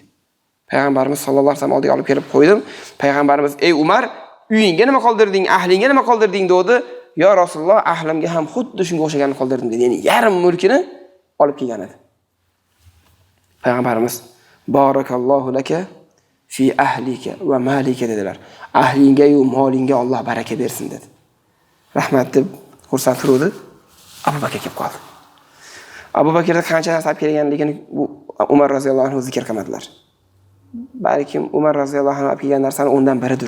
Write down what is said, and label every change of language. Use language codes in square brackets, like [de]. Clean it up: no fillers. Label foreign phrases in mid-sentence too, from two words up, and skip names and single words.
[uz] Payg'ambarimiz [ar] صلى الله عليه وسلم [uz] oldiga olib kelib qo'ydim. Payg'ambarimiz: "Ey Umar, uyingga nima qoldirding, ahlingga nima qoldirding?" dedi. [ar] "يا رسول الله, [uz] ahlimga ham xuddi shunga o'xshaganini qoldirdim" dedi. Ya'ni yarim mulkini olib kelgan edi. [ar] Payg'ambarimiz: "بارك الله لك في أهلك ومالك" dedilar. [uz] Ahlingga va molingga Alloh baraka bersin dedi. rahmat deb xursand turuvdi. Abu Bakr kelib qoldi. Abu Bakrda qancha narsa olib kelganligini Umar [ar] رضي الله عنه [uz] zikr qilmadilar. Balkim Umar [ar] رضي الله عنه [uz] olib kelgan narsani undan biridir.